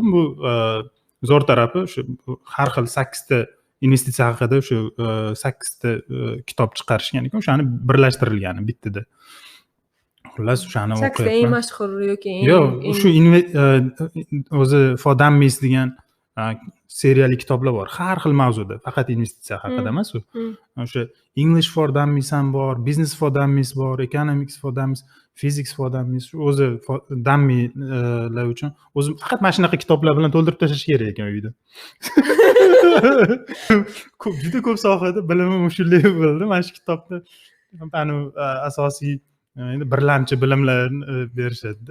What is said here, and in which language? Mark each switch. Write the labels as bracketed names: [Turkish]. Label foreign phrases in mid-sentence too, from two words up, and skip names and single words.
[Uzbek] Bu zo'r tarafi shu har xil 8 ta investitsiya haqida shu 8 ta kitob chiqarishgan ekan, o'shani birlashtirilgani bittada. Xullas o'shani o'qiyapman. Eng mashhur yoki yo'q, shu o'zi For Dummies degan seriyali kitoblar bor. Har xil mavzuda, faqat investitsiya haqida emas u. O'sha English for Dummies ham bor, Business for Dummies bor, Economics for Dummies, Physics for Dummies. O'zi dummylar uchun o'zim faqat mana shunaqa kitoblar bilan to'ldirib tashlash kerak ekan uyda. Juda ko'p sohada bilimim shunday bo'ldi. Mana shu kitobda asosiy endi birlamchi bilimlarni berishadi.